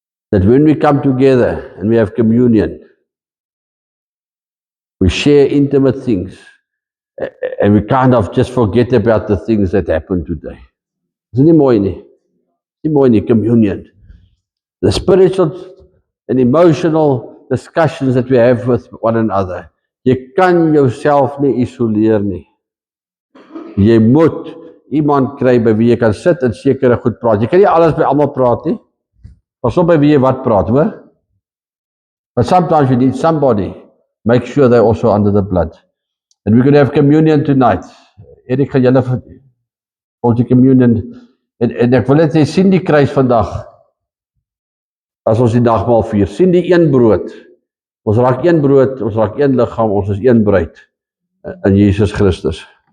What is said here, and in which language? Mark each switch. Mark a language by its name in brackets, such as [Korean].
[English] That when we come together and we have communion, we share intimate things, and we kind of just forget about the things that happened today. [Afrikaans] Is nie mooi nie? Nie mooi nie, [English] communion. The spiritual and emotional discussions that we have with one another. [Afrikaans] Jy kan jouself nie isoleer nie. Jy moet iemand kry by wie jy kan sit en sekere goed praat. Jy kan nie alles by almal praat nie. Pas op by wie jy wat praat, hoor? [English] But sometimes you need somebody. Make sure they're also under the blood. And we're going to have communion tonight. [Afrikaans] Erik gaan julle vir die communion en ek wil net sê, sien die kruis vandag. As ons die nagmaal vier, sien die een brood. Ons raak een brood, ons raak een liggaam, ons is een bruid in Jesus Christus.